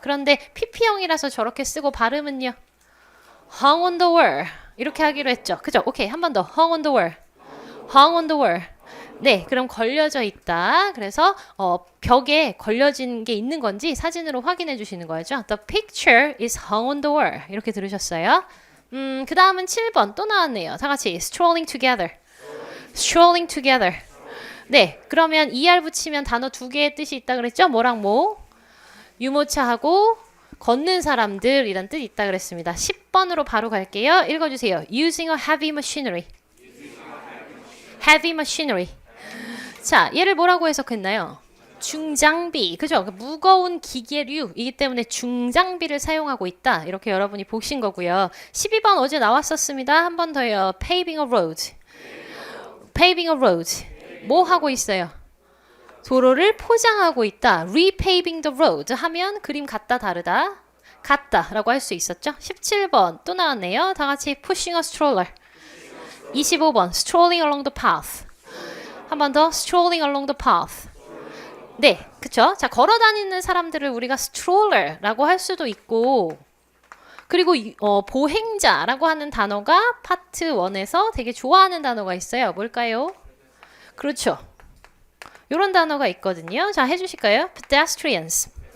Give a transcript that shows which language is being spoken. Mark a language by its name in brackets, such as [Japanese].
[Korean] 그런데 PP형이라서 저렇게 쓰고 발음은요. [English] hung on the wall. [Korean] 이렇게 하기로 했죠. 그죠? 오케이. 한 번 더. [English] hung on the wall. hung on the wall. [Korean] 네, 그럼 걸려져 있다. 그래서 벽에 걸려진 게 있는 건지 사진으로 확인해 주시는 거죠. [English] The picture is hung on the wall. [Korean] 이렇게 들으셨어요? 그 다음은 7번 또 나왔네요. 다 같이 [English] strolling together. strolling together. [Korean] 네, 그러면 er 붙이면 단어 두 개의 뜻이 있다 그랬죠? 뭐랑 뭐? 유모차하고 걷는 사람들이란 뜻이 있다 그랬습니다. 10번으로 바로 갈게요. 읽어주세요. [English] Using a heavy machinery. heavy machinery. [Korean] 자, 얘를 뭐라고 해석했나요? 중장비. 그죠? 무거운 기계류이기 때문에 중장비를 사용하고 있다. 이렇게 여러분이 보신 거고요. 12번 어제 나왔었습니다. 한 번 더요. [English] Paving a road. Paving a road. [Korean] 뭐 하고 있어요? 도로를 포장하고 있다. [English] repaving the road [Korean] 하면 그림 같다 다르다. 같다 라고 할 수 있었죠. 17번 또 나왔네요. 다 같이 [English] pushing a stroller. 25번 strolling along the path. [Korean] 한 번 더 [English] strolling along the path. [Korean] 네, 그쵸? 자, 걸어다니는 사람들을 우리가 stroller라고 할 수도 있고, 그리고 보행자라고 하는 단어가 파트 1에서 되게 좋아하는 단어가 있어요. 뭘까요? 그렇죠. 이런 단어가 있거든요. 자, 해주실까요? pedestrians.